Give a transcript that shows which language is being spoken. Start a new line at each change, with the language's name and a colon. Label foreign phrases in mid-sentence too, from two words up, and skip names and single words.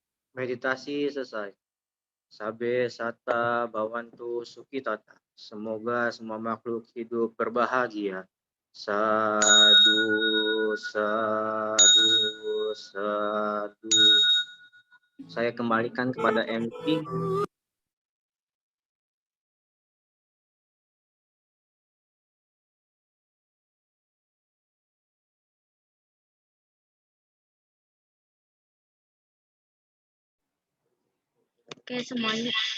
Indonesian: Meditasi selesai.
Pali: Sabe sata bawantu sukitata.
Indonesian: Semoga semua makhluk hidup berbahagia.
Pali: Sadu, sadu, sadu.
Indonesian: Saya kembalikan kepada MC. Oke, semuanya.